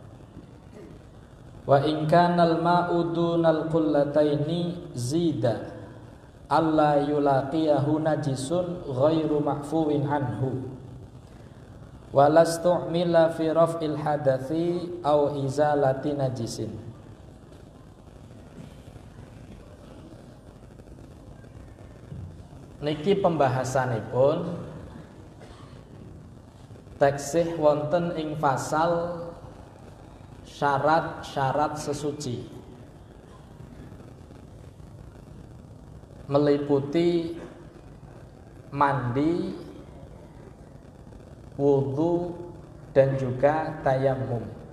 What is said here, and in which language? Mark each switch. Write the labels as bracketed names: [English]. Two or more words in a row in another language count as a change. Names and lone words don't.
[Arabic] وإن كان الماء دون القلتين زيد ألا يلاقيه نجس غير معفو عنه ولا استعمل في رفع الحدث أو إزالة نجس. [Javanese] Niki pembahasanipun taksih wonten ing pasal syarat-syarat sesuci, meliputi mandi, wudu, [Indonesian] dan juga [Javanese] tayamum.